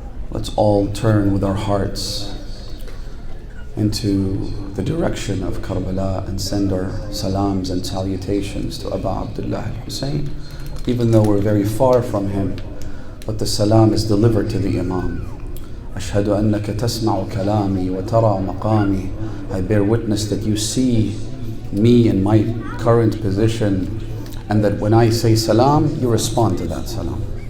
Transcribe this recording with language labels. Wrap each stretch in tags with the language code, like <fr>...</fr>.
<en>Let's all turn with our hearts into the direction of Karbala and send our salams and salutations to Abu Abdullah al-Hussein, even though we're very far from him, but the salam is delivered to the Imam.</en> <ar>أشهد أنك تسمع كلامي وترى مقامي.</ar> <en>I bear witness that you see me in my current position, and that when I say salam, you respond to that salam.</en>